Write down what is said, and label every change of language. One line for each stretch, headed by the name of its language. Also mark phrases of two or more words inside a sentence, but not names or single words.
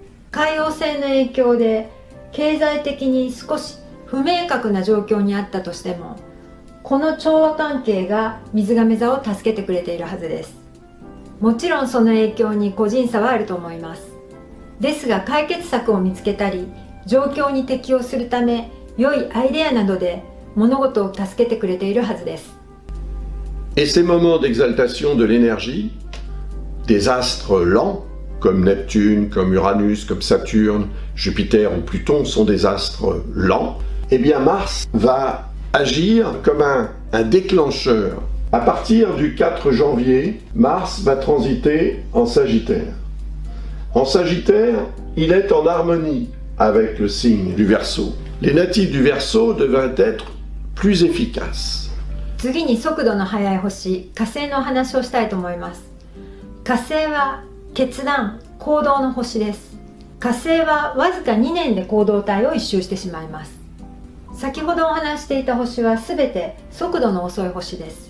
Japanese: 海王星の影響で経済的に少し不明確な状況にあったとしても、この調和関係が水亀座を助けてくれているはずです。もちろんその影響に個人差はあると思います。ですが解決策を見つけたり、状況に適応するため良いアイデアなどで物事を助けてくれているはずです。
French: Et ces moments d'exaltation de l'énergie, des astres lents, comme Neptune, comme Uranus, comme Saturne, Jupiter ou Pluton sont des astres lents, eh bien Mars va agir comme un déclencheur. À partir du 4 janvier, Mars va transiter en Sagittaire. En Sagittaire, il est en harmonie avec le signe du Verseau. Les natifs du Verseau devraient être plus efficaces.
Japanese: 次に速度の速い星、火星のお話をしたいと思います。火星は決断、行動の星です。火星はわずか2年で行動体を一周してしまいます。先ほどお話していた星はすべて速度の遅い星です。